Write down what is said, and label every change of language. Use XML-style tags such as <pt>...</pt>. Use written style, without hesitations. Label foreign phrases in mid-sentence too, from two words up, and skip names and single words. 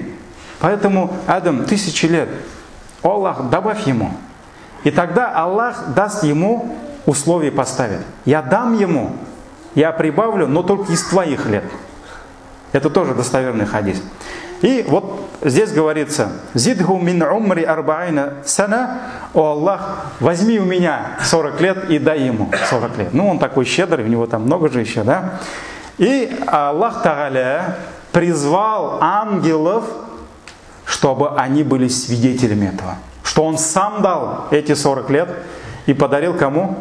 <ru>Поэтому Адам 1000 лет. О Аллах, добавь ему. И тогда Аллах даст ему условия поставить. Я дам ему, я прибавлю, но только из твоих лет. Это тоже достоверный хадис. И вот здесь говорится:</ru> <ar>«زده من عمري أربعين سنة».</ar> <ru>О Аллах, возьми у меня 40 лет и дай ему 40 лет. Ну, он такой щедрый, у него там много же еще, да? И Аллах Тааля призвал ангелов, чтобы они были свидетелями этого. Что он сам дал эти 40 лет и подарил кому?</ru>